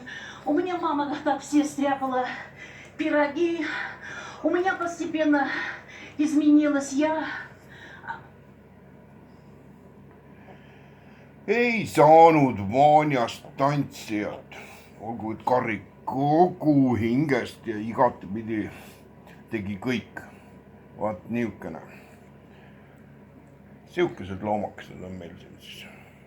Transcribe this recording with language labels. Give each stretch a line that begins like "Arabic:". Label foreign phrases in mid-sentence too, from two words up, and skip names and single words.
Russian: У меня мама так все стряпала пироги. У меня постепенно изменилась я.
Estonian: Ei saanud Vanjast tantsijat. Olgu, et Karri kogu hingest ja igatepidi tegi kõik. Vaat niisugune. Siukesed loomakesed on meil siin siis.